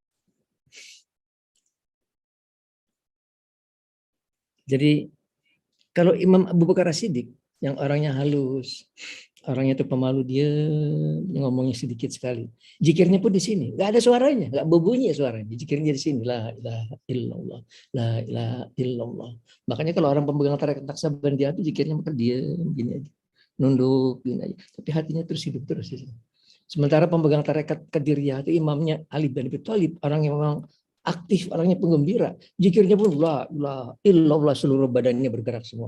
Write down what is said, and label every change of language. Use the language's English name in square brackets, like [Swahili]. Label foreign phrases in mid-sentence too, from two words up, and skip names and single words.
[Indonesian] Jadi kalau Imam Abu Bakar As-Siddiq yang orangnya halus, orangnya itu pemalu, dia ngomongnya sedikit sekali. Zikirnya pun di sini, nggak ada suaranya, nggak berbunyi suaranya. Zikirnya di sini, [Arabic] لا إله إلا الله، لا إله إلا الله. [Indonesian] Makanya kalau orang pemegang tarekat Naqsabandiyah itu zikirnya maka dia begini aja, nunduk gini aja, tapi hatinya terus hidup terus di sini. Sementara pemegang tarekat Qadiriyah itu imamnya Ali bin Abi Thalib, orang yang memang aktif, orangnya penggembira. Zikirnya pun [Arabic] لا إله إلا الله, [Indonesian] seluruh badannya bergerak semua.